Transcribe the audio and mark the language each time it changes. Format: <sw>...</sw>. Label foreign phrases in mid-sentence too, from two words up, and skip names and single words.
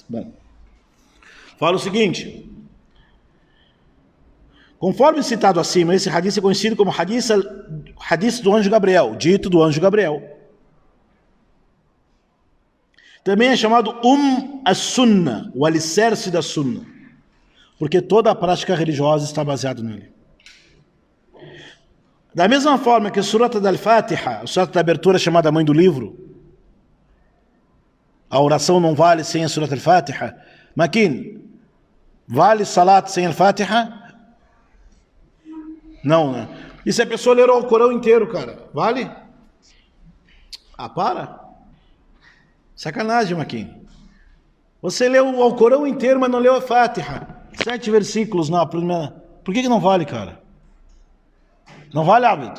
<pt>Bom, fala o seguinte, conforme citado acima, esse hadith é conhecido como hadith do anjo Gabriel, dito do anjo Gabriel. Também é chamado as-Sunnah, o alicerce da Sunnah, porque toda a prática religiosa está baseada nele. Da mesma forma que a Surat al-Fatiha, a Surat da abertura chamada mãe do livro, a oração não vale sem a Surat al-Fatiha. Makin, vale Salat sem al-Fatiha? Não, né? E se a pessoa ler o Alcorão inteiro, cara, vale? Ah, para! Sacanagem, Maquin. Você leu o Alcorão inteiro, mas não leu a Fatiha. 7 versículos na primeira. Por que não vale, cara? Não vale, Abed?</pt>